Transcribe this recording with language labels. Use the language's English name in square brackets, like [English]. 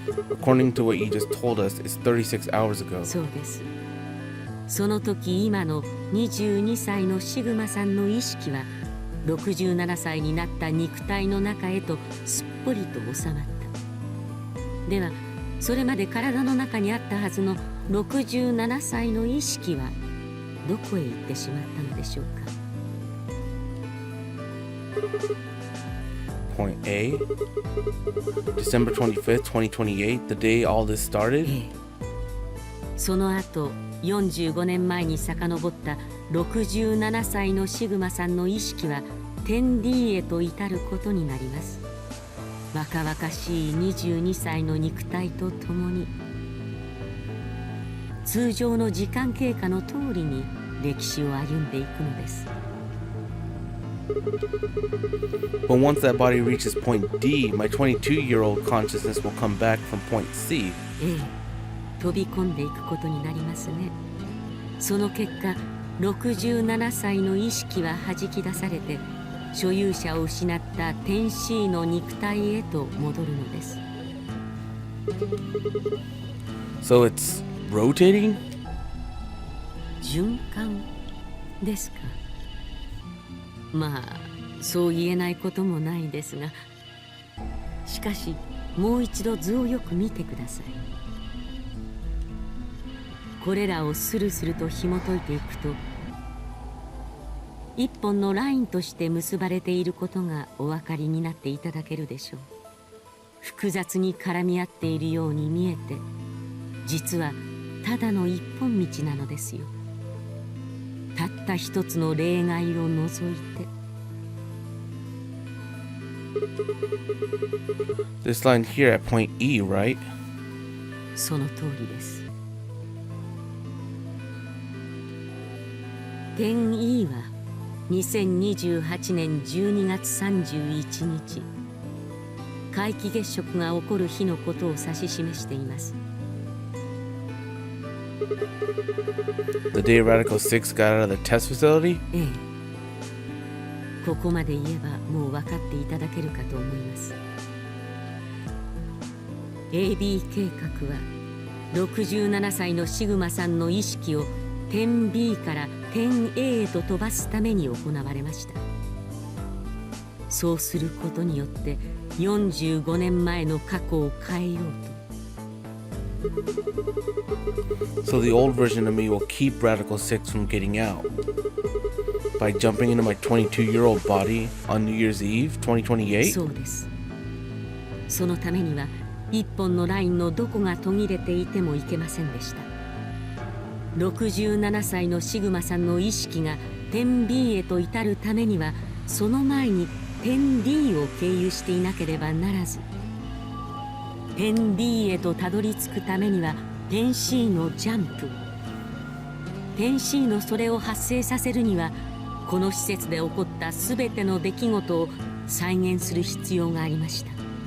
[English] According to what you just told us, it's 36 hours ago. [Japanese] そうです。その時今の22歳のシグマさんの意識は67歳になった肉体の中へとすっぽりと収まった。ではそれまで体の中にあったはずの67歳の意識はどこへ行ってしまったのでしょうか。 [English] Point A, December 25th, 2028, the day all this started? [Japanese] ええ、その後45年前に遡った67歳のシグマさんの意識は 10D へと至ることになります。若々しい22歳の肉体とともに通常の時間経過の通りに歴史を歩んでいくのです。 [English] But once that body reaches point D, my 22-year-old consciousness will come back from point C. [Japanese] ええ、飛び込んでいくことになりますね。その結果67歳の意識は弾き出されて所有者を失った天使の肉体へと戻るのです。 [English] So it's rotating? [Japanese] 循環ですか。まあそう言えないこともないですが、しかしもう一度図をよく見てください。これらをスルスルと紐解いていくと一本のラインとして結ばれていることがお分かりになっていただけるでしょう。複雑に絡み合っているように見えて、実はただの一本道なのですよ。たった一つの例外を除いて。 [English] This line here at point E, right? [Japanese] その通りです。 10E は2028年12月31日、皆既月食が起こる日のことを指し示しています。 [English] The day Radical 6 got out of the test facility? [Japanese] ええ。ここまで言えばもう分かっていただけるかと思います。 AB 計画は67歳のシグマさんの意識を点 B から点 A へと飛ばすために行われました。そうすることによって45年前の過去を変えようと。 [English] So the old version of me will keep Radical 6 from getting out by jumping into my 22-year-old body on New Year's Eve 2028? [Japanese] そうです。そのためには一本のラインのどこが途切れていてもいけませんでした。 67歳のシグマさんの意識が点 B へと至るためには、その前に点 D を経由していなければならず、点 D へとたどり着くためには点 C のジャンプ、点 C のそれを発生させるには、この施設で起こったすべての出来事を再現する必要がありました。